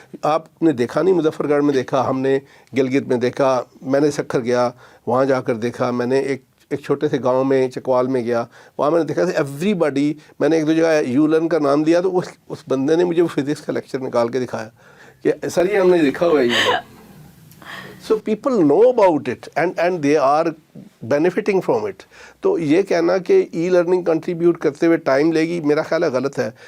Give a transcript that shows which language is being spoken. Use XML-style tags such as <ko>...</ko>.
<ur>آپ نے دیکھا نہیں, مظفر گڑھ میں دیکھا, ہم نے گلگت میں دیکھا, میں نے سکھر گیا وہاں جا کر دیکھا, میں نے ایک چھوٹے سے گاؤں میں چکوال میں گیا, وہاں میں نے دیکھا ایوری بڈی. میں نے ایک دو جگہ یو لرن کا نام دیا تو اس بندے نے مجھے فزکس کا لیکچر نکال کے دکھایا کہ سر یہ ہم نے لکھا ہوا ہے you learn.</ur> <en>So people know about it and they are benefiting from it.</en> <ur>تو یہ کہنا کہ ای لرننگ کنٹریبیوٹ کرتے ہوئے ٹائم لے گی, میرا خیال ہے غلط ہے.</ur>